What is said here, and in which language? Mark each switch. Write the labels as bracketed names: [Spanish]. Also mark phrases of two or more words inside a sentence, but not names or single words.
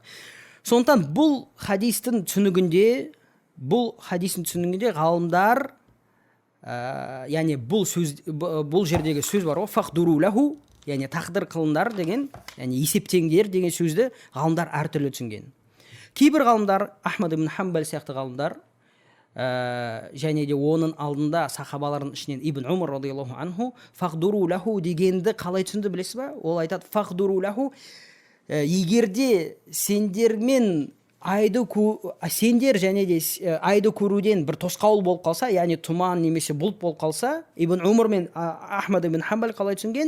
[Kazakh] Сондықтан бұл хадистің түсінігінде ғалымдар, яғни бұл жердегі сөз бар ғой, [Arabic] فاقدروا له, [Kazakh] яғни тақдыр қылындар деген, яғни есептеңдер деген сөзді ғалымдар әртүрлі түсінген. Кейбір ғалымдар, Ахмад ибн Хамбал сияқты ғалымдар, және де оның алдында сахабалардың ішінен Ибн Умар [Arabic] رضي الله عنه فاقدروا له [Kazakh] дегенді қалай түсінді білесіз ба? Ол айтады, [Arabic] فاقدروا له, [Kazakh] егерде сендер және де айды көруден бір тосқауыл болып қалса, яғни тұман немесе бұлт болып қалса, Ибн Умар мен Ахмад ибн Хамбал қалай түсінген?